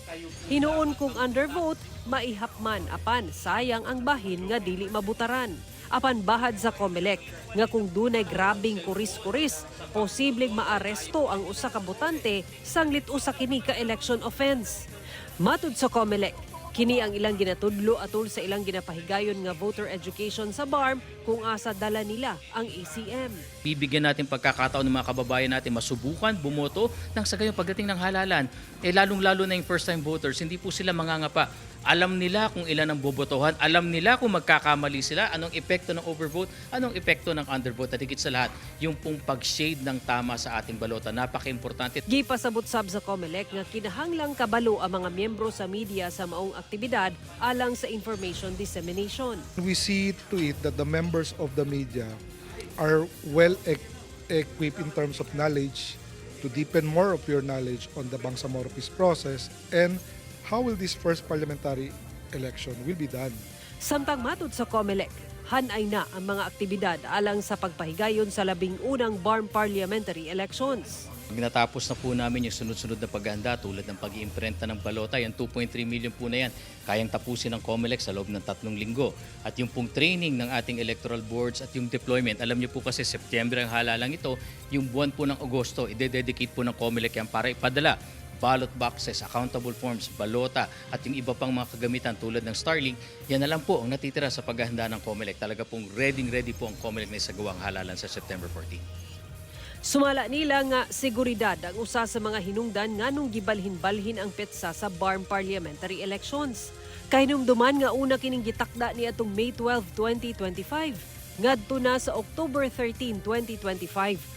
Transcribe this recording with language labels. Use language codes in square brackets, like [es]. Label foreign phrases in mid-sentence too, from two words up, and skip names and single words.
[ceb] Hinuon kung undervote, maihap man apan sayang ang bahin nga dili mabutaran. Apan bahad sa COMELEC nga kung dunay grabing kuris-kuris, posibleng maaresto ang usa ka botante sanglit usa kini ka [en] election offense. [ceb] Matud sa COMELEC, Kini ang ilang ginatudlo atol sa ilang ginapahigayon nga [en] voter education [ceb] sa BARM kung asa dala nila ang ACM. [tl] Bibigyan natin pagkakataon ng mga kababayan natin masubukan, bumoto, nang sa gayon pagdating ng halalan, lalong-lalo na yung [en] first-time voters, [tl] hindi po sila mangangapa. Alam nila kung ilan ang bobotohan, alam nila kung magkakamali sila, anong epekto ng overvote, anong epekto ng undervote, at higit sa lahat, yung pong pag-shade ng tama sa ating balota. Napaka-importante. [ceb] Gipasabot sab sa COMELEC nga kinahanglang kabalo ang mga miyembro sa media sa maong aktibidad alang sa [en] information dissemination. We see to it that the members of the media are well equipped in terms of knowledge to deepen more of your knowledge on the Bangsamoro Peace process and how will this first parliamentary election will be done. [ceb] Samtang matud sa COMELEC, hanay na ang mga aktibidad alang sa pagpahigayon sa 11 BARM [en] parliamentary elections. [tl] Natapos na po namin yung sunod-sunod na paghahanda tulad ng pag-iimprenta ng balota. Yung 2.3 million po na yan, kayang tapusin ng COMELEC sa loob ng 3 linggo. At yung pong training ng ating [en] electoral boards [tl] at yung deployment, alam niyo po kasi September ang halalang ito, yung buwan po ng Agosto, ide-dedicate po ng COMELEC yan para ipadala [en] ballot boxes, accountable forms, [tl] balota at yung iba pang mga kagamitan tulad ng Starlink, yan na lang po ang natitira sa paghahanda ng COMELEC. Talaga pong ready po ang COMELEC na isagawang halalan sa September 14. [ceb] Sumala nila nga seguridad ang usa sa mga hinungdan nganong gibalhin-balhin ang petsa sa BARM [en] parliamentary elections. [ceb] Kahinumduman nga una kining gitakda ni atong May 12, 2025, ngadto na sa October 13, 2025.